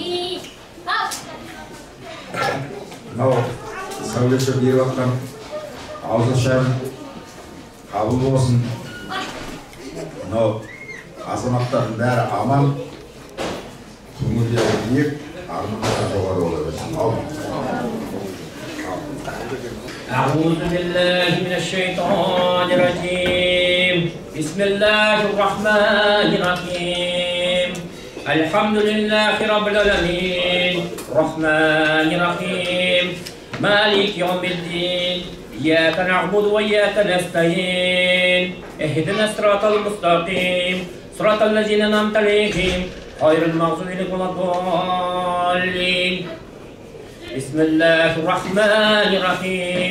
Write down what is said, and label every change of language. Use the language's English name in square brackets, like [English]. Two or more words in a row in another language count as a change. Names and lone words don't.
[Kazakh] Мынау сәулетші беріп жатқан ауызашар қабыл болсын. Мынау азаматтардың бәрі аман, көңілдері биік, армандары жоғары бола берсін. [Arabic] أعوذ بالله من الشيطان الرجيم. بسم الله الرحمن الرحيم. الحمد لله رب العالمين الرحمن الرحيم مالك يوم الدين إياك نعبد وإياك نستعين اهدنا الصراط المستقيم صراط الذين أنعمت عليهم غير المغضوب عليهم ولا الضالين بسم الله الرحمن الرحيم